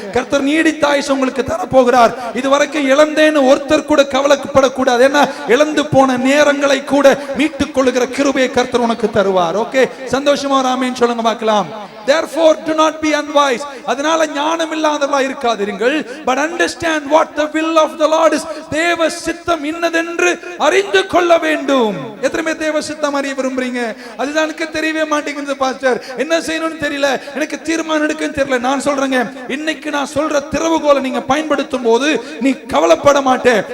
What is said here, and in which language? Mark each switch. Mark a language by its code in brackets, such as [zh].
[ta] கர்த்தர் நீடித்த ஆயுசு உங்களுக்கு தரப்போகிறார். இதுவரைக்கும் இழந்தேன்னு ஒருத்தர் கூட கவலைப்படக்கூடாது. ஏன்னா இழந்து போன நேரங்களை கூட மீட்டுக் கொள்ளுகிற கிருபையை கர்த்தர் உனக்கு தருவார். ஓகே, சந்தோஷமா ஆமென் சொல்லுங்க பார்க்கலாம். [en] Therefore do not be unwise. [ta] அதனால ஞானம் இல்லாதவர்களாய் இருக்காதீர்கள். [en] But understand what the will of the Lord is. [ta] தேவ சித்தம் இன்னதென்று அறிந்து கொள்ள வேண்டும். எத்தனை பேர் தேவ சித்தம் அறிய விரும்புறீங்க? அதுதான் எனக்கு தெரியவே மாட்டேங்குது பாஸ்டர், என்ன செய்யணும்னு தெரியல, எனக்கு தீர்மானம் எடுக்கன்னு தெரியல. நான் சொல்றேங்க, இன்னைக்கு நான் சொல்ற திறவுகோலை நீங்க பயன்படுத்தும் போது நீ கவலைப்பட மாட்டே.